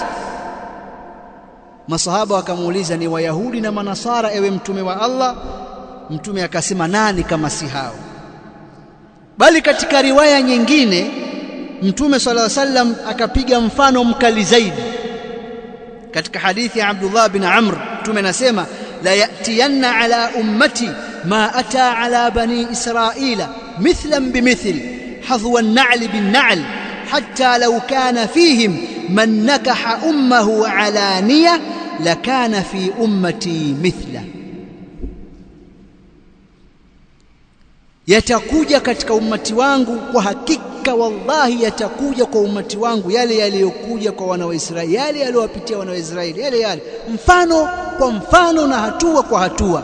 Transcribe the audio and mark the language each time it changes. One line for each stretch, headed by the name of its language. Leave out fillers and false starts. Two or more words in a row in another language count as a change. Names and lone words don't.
Swahili: Masahaba wakamuuliza, ni Wayahudi na Manasara ewe mtume wa Allah? Mtume akasema, nani kama si hao? Bali katika riwaya nyingine Mtume
Arabic: صلى الله عليه وسلم
Swahili: akapiga mfano mkali zaidi. Katika hadithi ya Abdullah bin Amr, Mtume anasema,
Arabic: ليأتين على أمتي ما أتى على بني إسرائيل مثلا بمثل حذو النعل بالنعل حتى لو كان فيهم من نكح أمه علانية لكان في أمتي مثل.
Swahili: Yatakuja katika ummati wangu, kwa hakika wallahi yatakuja kwa ummati wangu yale yaliyokuja kwa wana wa Israeli, yale yaliyowapitia wana wa Israeli, yale mfano kwa mfano na hatua kwa hatua.